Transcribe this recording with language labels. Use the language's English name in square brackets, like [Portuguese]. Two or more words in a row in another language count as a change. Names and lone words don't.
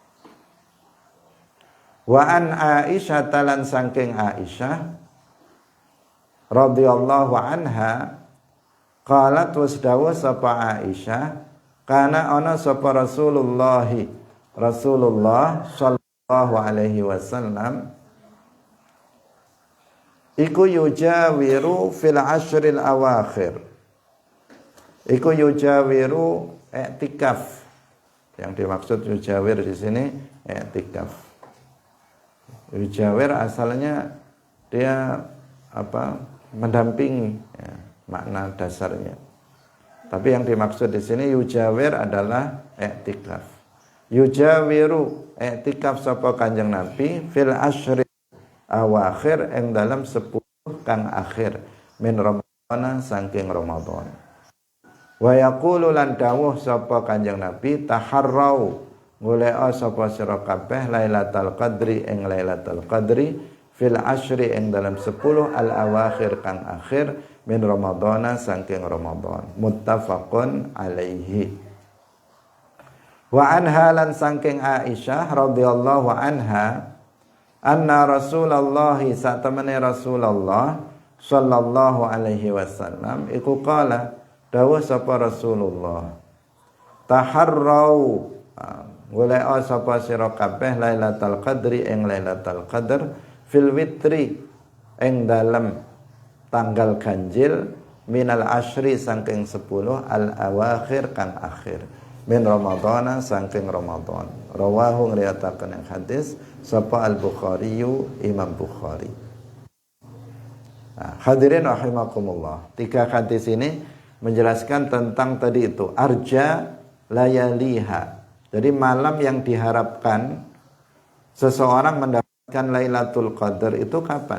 [Arabic] وعن عائشة [Javanese] talan saking Aisyah [Arabic] رضي الله عنها [Javanese] qalat wasdawa sapa Aisyah kana ana sapa Rasulullah [Arabic] صلى الله عليه وسلم [Javanese] iku [Arabic] يجاور في العشر الأواخر [Javanese] iku yujawiru i'tikaf. [Indonesian] Yang dimaksud yujawir di sini i'tikaf. Yujawir asalnya dia mendampingi ya, makna dasarnya. Tapi yang dimaksud di sini yujawir adalah i'tikaf. [Javanese] Yujawiru i'tikaf sapa Kanjeng Nabi [Arabic] في العشر الأواخر [Javanese] ing dalam 10 kang akhir min Ramadan saking Ramadan. [Arabic] ويقول [Javanese] lan dawuh sapa Kanjeng Nabi taharrau golek sapa sira kabeh Lailatul Qadri ing Lailatul Qadri [Arabic] في العشر [Javanese] ing dalam 10 al awakhir kang akhir min Ramadhana saking Ramadan. [Arabic] متفق عليه. وعنها [Javanese] lan saking Aisyah [Arabic] رضي الله عنها [Javanese] anna Rasulullah satamane Rasulullah [Arabic] صلى الله عليه وسلم [Javanese] iku qala dawuh sapa Rasulullah taharrau golek sapa sira kabeh Lailatul Qadri ing Lailatul Qadar [Arabic] في الوتر [Javanese] ing dalem tanggal ganjil [Arabic] من العشر [Javanese] saking 10 al awakhir kang akhir min Ramadhana saking Ramadan. Rawahu ngriwayataken ing hadis sapa Al Bukhari Imam Bukhari. [Indonesian] Nah, hadirin rahimakumullah. 3 hadis ini menjelaskan tentang tadi itu arja layaliha. Jadi malam yang diharapkan seseorang mendapatkan Lailatul Qadar itu kapan?